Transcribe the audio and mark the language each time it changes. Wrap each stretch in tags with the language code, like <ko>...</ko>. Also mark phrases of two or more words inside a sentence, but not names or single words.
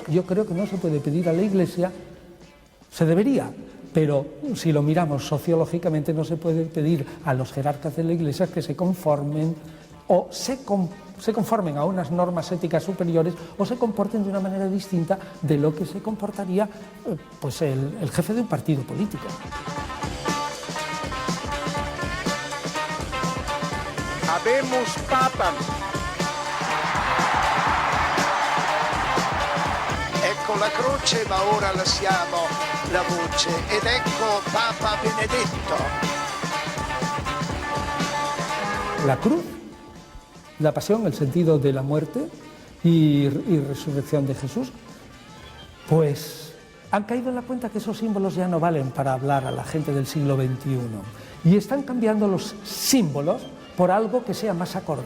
<es>Yo creo que no se puede pedir a la Iglesia, se debería, pero si lo miramos sociológicamente no se puede pedir a los jerarcas de la Iglesia que se conformen o se conformen a unas normas éticas superiores o se comporten de una manera distinta de lo que se comportaría pues el jefe de un partido político.</es> <la>Habemus papam.</la> <it>Ecco la croce, ma ora lasciamo la voce ed ecco Papa Benedetto.</it> <es>La cruz, la pasión, el sentido de la muerte y resurrección de Jesús, pues han caído en la cuenta que esos símbolos ya no valen para hablar a la gente del siglo XXI y están cambiando los símbolos por algo que sea más acorde.</es>